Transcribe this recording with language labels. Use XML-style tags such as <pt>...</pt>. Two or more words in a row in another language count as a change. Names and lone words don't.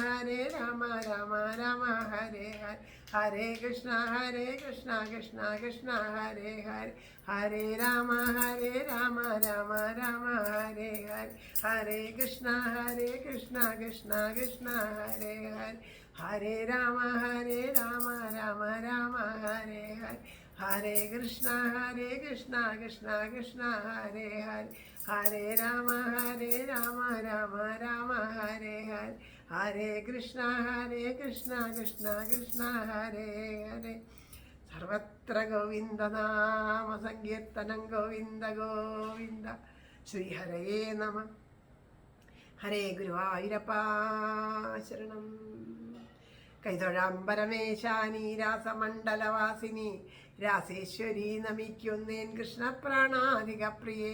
<sa>രാമ ഹരേ ഹരേ ഹരേ കൃഷ്ണ കൃഷ്ണ കൃഷ്ണ ഹരേ ഹരേ ഹരേ രാമ രാമ ഹരേ ഹരേ ഹരേ കൃഷ്ണ കൃഷ്ണ കൃഷ്ണ ഹരേ ഹരേ ഹരേ രാമ രാമ ഹരേ ഹരേ ഹരേ കൃഷ്ണ കൃഷ്ണ കൃഷ്ണ ഹരേ ഹരേ ഹരേ രാമ രാമ രാമ ഹരേ ഹരേ, ഹരേ കൃഷ്ണ കൃഷ്ണ കൃഷ്ണ ഹരേ ഹരേ. സർവത്ര ഗോവിന്ദനാമ സങ്കീർത്തനം ഗോവിന്ദ ഗോവിന്ദ. ശ്രീഹരയേ നമ. ഹരേ ഗുരുവായൂരപ്പാ ശരണം. കൈതൊഴാം പരമേശാനി രാസമണ്ഡലവാസിനി രാസേശ്വരി നമിക്കുന്നേൻ കൃഷ്ണപ്രാണാധിക പ്രിയേ.</sa>